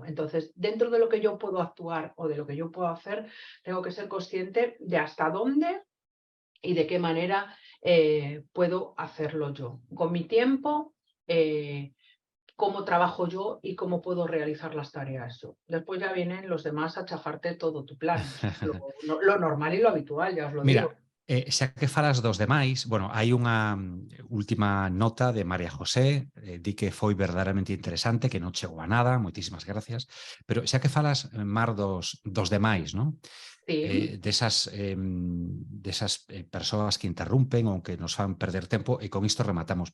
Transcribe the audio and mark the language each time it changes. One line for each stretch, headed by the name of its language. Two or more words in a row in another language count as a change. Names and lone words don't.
Spanish: Entonces, dentro de lo que yo puedo actuar o de lo que yo puedo hacer, tengo que ser consciente de hasta dónde y de qué manera puedo hacerlo yo. Con mi tiempo, cómo trabajo yo y cómo puedo realizar las tareas yo. Después ya vienen los demás a chafarte todo tu plan. Lo normal y lo habitual, ya os lo digo. Mira,
Galician: xa que falas dos demais, bueno, hai unha última nota de María José, di que foi verdadeiramente interesante, que non chegou a nada, moitísimas gracias, pero xa que falas, Mar, dos demais, non? Sí. Desas persoas que interrumpen ou que nos fan perder tempo, e con isto rematamos.